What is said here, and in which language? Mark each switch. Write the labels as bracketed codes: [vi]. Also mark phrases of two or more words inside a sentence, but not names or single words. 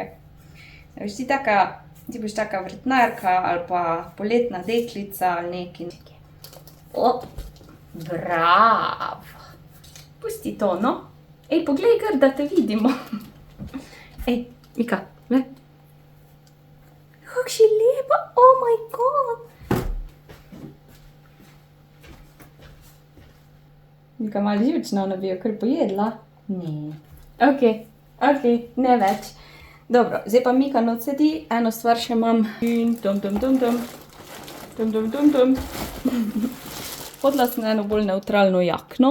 [sl] Veš, ti boš taka vrtnarka ali pa poletna deklica ali nekaj. Bravo! Pusti to, no. Ej, poglej gor, da te vidimo. Ej, Mika, le. Kako si lepa, [en] oh my god. [sl] Mika malo živčna, ona bi jo kar pojedla. Ne. Ok, ne več. Dobro, zdaj pa Mika not sedi, eno stvar še imam. Hodila sem eno bolj neutralno jakno.